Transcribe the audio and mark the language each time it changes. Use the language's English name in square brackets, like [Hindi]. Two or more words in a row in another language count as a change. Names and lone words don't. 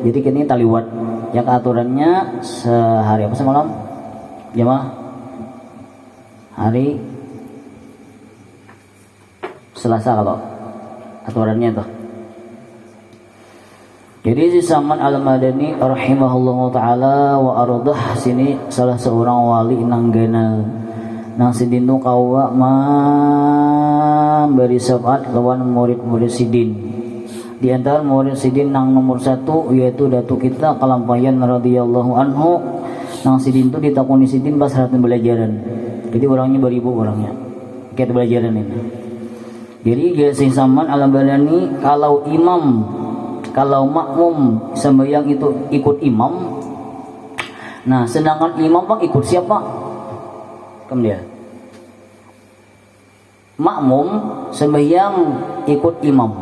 [Indonesian] Jadi ini taliwat yang aturannya sehari apa semalam? Jamaah hari Selasa kalau aturannya tuh. Jadi si Saman Al-Madani [Arabic] رحمه الله تعالى وأرضاه, [Banjar] sini salah seorang wali nang ganal nang sidin tu kawa beri syafaat lawan murid-murid sidin. Di antara murid sidin nang nomor 1 yaitu Datuk kita Kalampayan [Arabic] رضي الله عنه. [Banjar] Nang sidin tu ditakuni sidin pas saat pembelajaran. [Indonesian] Jadi orangnya beribu orangnya. Kayak pembelajaran ini. Jadi Syekh Saman Al-Madani kalau imam, kalau makmum sembahyang itu ikut imam. Nah, sedangkan imam Pak ikut siapa? Kemudian makmum sembahyang ikut imam.